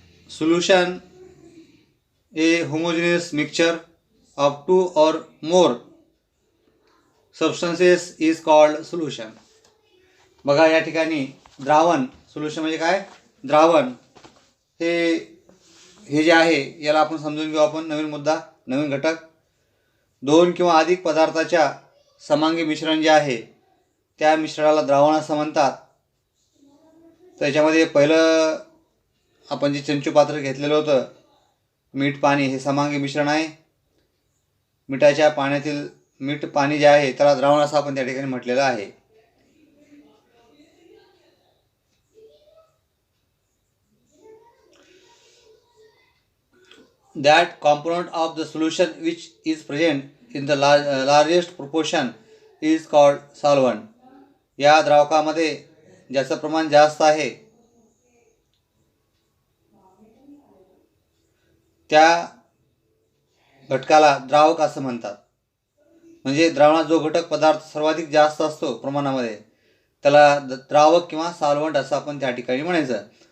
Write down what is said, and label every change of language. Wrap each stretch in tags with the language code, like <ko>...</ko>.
<en>solution a homogeneous mixture of two or more substances is called solution.</en> <mr>बघा या ठिकाणी द्रावण, सोल्युशन म्हणजे काय, द्रावण हे जे आहे याला आपण समजून घेऊ. आपण नवीन मुद्दा, नवीन घटक. दोन किंवा अधिक पदार्थाच्या समांगी मिश्रण जे आहे त्या मिश्रणाला द्रावण असं म्हणतात. त्याच्यामध्ये पहिलं आपण जे चंचू पात्र घेतलेलं होतं, मीठ पाणी, हे समांगी मिश्रण आहे. मिठाच्या पाण्यातील मीठ पाणी जे आहे त्याला द्रावण असं आपण त्या ठिकाणी म्हटलेलं आहे.</mr> <en>That component of the solution which is present in the largest proportion is called solvent.</en> <mr>या द्रावकामध्ये ज्याचं प्रमाण जास्त आहे त्या घटकाला द्रावक असं म्हणतात. म्हणजे द्रावणात जो घटक पदार्थ सर्वाधिक जास्त असतो प्रमाणामध्ये त्याला द्रावक किंवा सॉल्व्हंट असं आपण त्या ठिकाणी म्हणायचं.</mr>